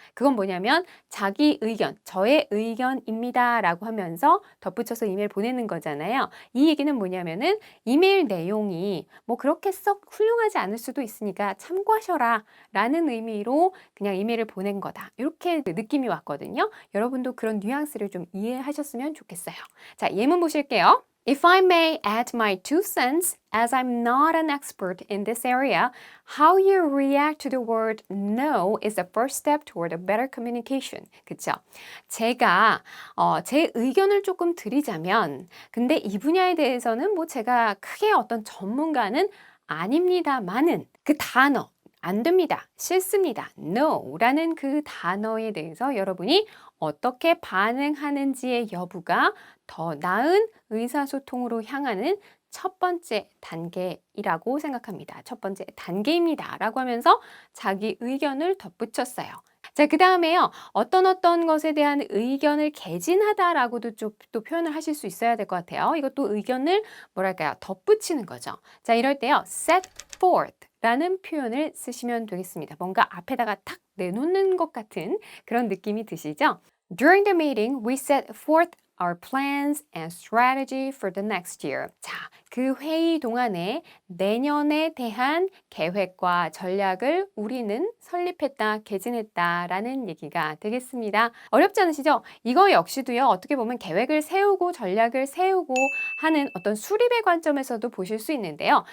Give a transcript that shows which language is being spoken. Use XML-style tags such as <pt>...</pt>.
<ko>그건 뭐냐면 자기 의견, 저의 의견입니다 라고 하면서 덧붙여서 이메일 보내는 거잖아요. 이 얘기는 뭐냐면은 이메일 내용이 뭐 그렇게 썩 훌륭하지 않을 수도 있으니까 참고하셔라 라는 의미로 그냥 이메일을 보낸 거다. 이렇게 느낌이 왔거든요. 여러분도 그런 뉘앙스를 좀 이해하셨으면 좋겠어요. 자, 예문 보실게요.</ko> <en>If I may add my 2 cents, as I'm not an expert in this area, how you react to the word no is the first step toward a better communication.</en> <ko>그쵸? 제가 제 의견을 조금 드리자면, 근데 이 분야에 대해서는 뭐 제가 크게 어떤 전문가는 아닙니다만은 그 단어, 안 됩니다. 싫습니다. No 라는 그 단어에 대해서 여러분이 어떻게 반응하는지의 여부가 더 나은 의사소통으로 향하는 첫 번째 단계이라고 생각합니다. 첫 번째 단계입니다. 라고 하면서 자기 의견을 덧붙였어요. 자, 그 다음에요. 어떤 것에 대한 의견을 개진하다라고도 좀 또 표현을 하실 수 있어야 될 것 같아요. 이것도 의견을 뭐랄까요? 덧붙이는 거죠. 자, 이럴 때요. set forth 라는 표현을 쓰시면 되겠습니다. 뭔가 앞에다가 탁 내놓는 것 같은 그런 느낌이 드시죠?</ko> <en>During the meeting, we set forth our plans and strategy for the next year.</en> <ko>자, 그 회의 동안에 내년에 대한 계획과 전략을 우리는 설립했다, 개진했다라는 얘기가 되겠습니다. 어렵지 않으시죠? 이거 역시도요, 어떻게 보면 계획을 세우고 전략을 세우고 하는 어떤 수립의 관점에서도 보실 수 있는데요.</ko>